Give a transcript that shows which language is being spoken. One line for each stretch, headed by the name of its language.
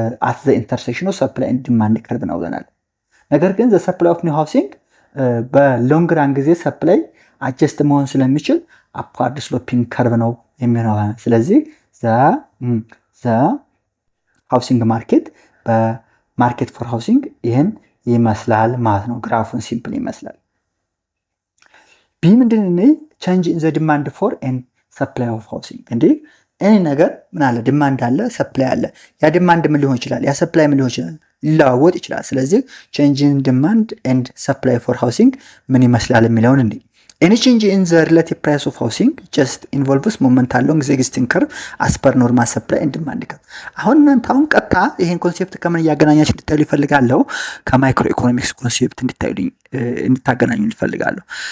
English: at the intersection of supply and demand curve
Amharic: ነው ብለናል። ነገር ግን
English: the supply of new housing
Amharic: በሎንግ ራን ጊዜ ሰፕላይ አጀስት መሆን ስለሚችል
English: upward sloping curve
Amharic: ነው የሚሆነው። ስለዚህ
English: the housing market
Amharic: በማርኬት ፎር ሃውሲንግ ይህን ይመስላል ማለት ነው። ግራፉን ሲምፕል ይመስላል። ቢ ምንድን ነው?
English: change in the demand for and supply of housing
Amharic: እንዴ እኔ ነገር ምን አለ ዲማንድ አለ ሰፕላይ አለ። ያ ዲማንድ ምን ሊሆን ይችላል? ያ ሰፕላይ ምን ሊሆን ይችላል? ሊለዋወጥ ይችላል። ስለዚህ
English: change in demand and supply for housing
Amharic: ምን ይመስላል የሚለውን እንዴ
English: any change in the relative price of housing just involves moment along the existing curve as per normal supply and demand curve።
Amharic: አሁን እናንተ አሁን ቀጥታ ይሄን ኮንሴፕት ከምን ያገናኛችሁ እንድታዩ ይፈልጋለሁ። ከማይክሮ ኢኮኖሚክስ ኮንሴፕት እንድታገናኙ ይፈልጋለሁ።